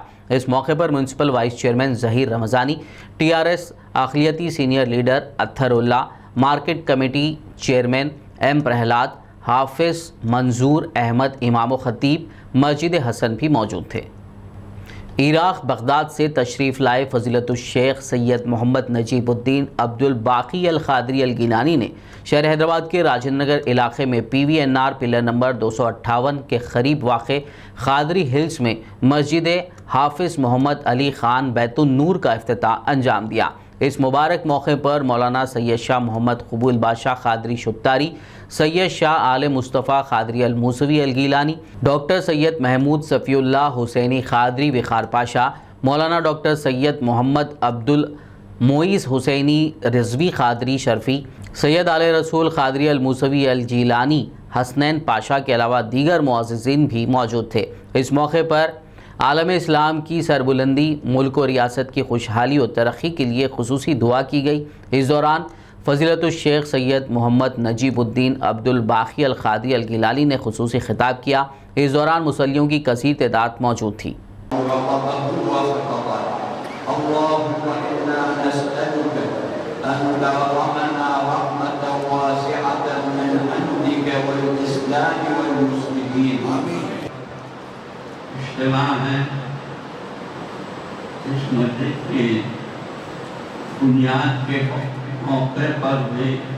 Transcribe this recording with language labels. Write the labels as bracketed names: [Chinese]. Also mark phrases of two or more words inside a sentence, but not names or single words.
[Urdu] اس موقع پر میونسپل وائس چیئرمین ظہیر رمضانی، ٹی آر ایس اقلیتی سینئر لیڈر اطہر اللہ، مارکیٹ کمیٹی چیئرمین ایم پرہلاد، حافظ منظور احمد امام خطیب مسجد حسن بھی موجود تھے. عراق بغداد سے تشریف لائے فضیلۃ الشیخ سید محمد نجیب الدین عبد الباقی القادری الگیلانی نے شہر حیدرآباد کے راجندر نگر علاقے میں PVNR پلر نمبر 258 کے قریب واقع قادری ہلز میں مسجد حافظ محمد علی خان بیت النور کا افتتاح انجام دیا. اس مبارک موقع پر مولانا سید شاہ محمد قبول بادشاہ قادری شطاری، سید شاہ آل مصطفیٰ قادری الموسوی الگیلانی، ڈاکٹر سید محمود صفی اللہ حسینی قادری وقار پاشا، مولانا ڈاکٹر سید محمد عبد المعز حسینی رضوی قادری شرفی، سید آل رسول قادری الموسوی الجیلانی حسنین پاشا کے علاوہ دیگر معززین بھی موجود تھے. اس موقع پر عالم اسلام کی سربلندی، ملک اور ریاست کی خوشحالی اور ترقی کے لیے خصوصی دعا کی گئی. اس دوران فضیلۃ الشیخ سید محمد نجیب الدین عبد الباقی القادری الگیلانی نے خصوصی خطاب کیا. اس دوران مصلیوں کی کثیر تعداد موجود تھی. ہے اس مسجد کی بنیاد کے موقع پر بھی